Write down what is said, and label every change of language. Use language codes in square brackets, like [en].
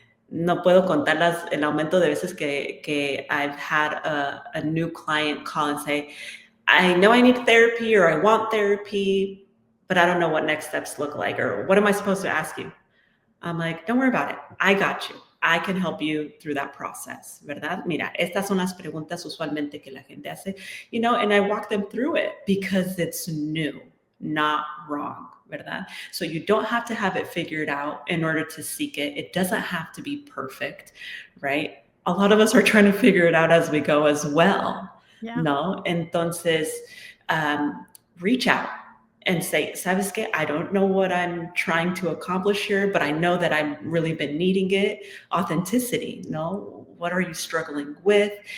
[es] No puedo contar el aumento de veces que [en] I've had a new client call and say, I know I need therapy or I want therapy, but I don't know what next steps look like, or what am I supposed to ask you? I'm like, don't worry about it. I got you. I can help you through that process, [es] ¿verdad? Mira, estas son las preguntas usualmente que la gente hace, [en] and I walk them through it because it's new, not wrong, [es] ¿verdad? [en] So you don't have to have it figured out in order to seek it. It doesn't have to be perfect, right? A lot of us are trying to figure it out as we go as well, [es] ¿no? Entonces, [en] reach out and say, [es] ¿sabes qué? [en] I don't know what I'm trying to accomplish here, but I know that I've really been needing it. Authenticity, [es] no? [en] What are you struggling with?